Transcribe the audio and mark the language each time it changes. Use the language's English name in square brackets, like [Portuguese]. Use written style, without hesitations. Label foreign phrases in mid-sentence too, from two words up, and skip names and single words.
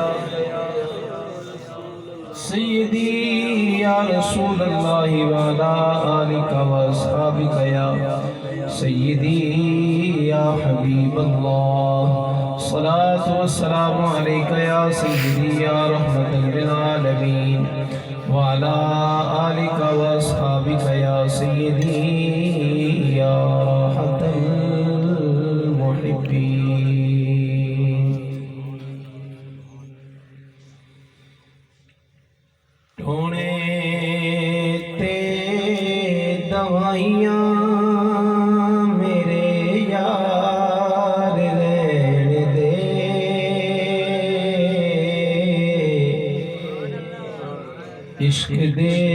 [Arabic] سيدي يا رسول الله وعلى آلك وأصحابك يا سيدي يا حبيب الله صلاة والسلام عليك يا سيدي يا رحمة للعالمين وعلى آلك وأصحابك يا سيدي يا راحة [Punjabi] المحبين ٹھونے تے دوائیاں میرے یار رہن دے عشق دے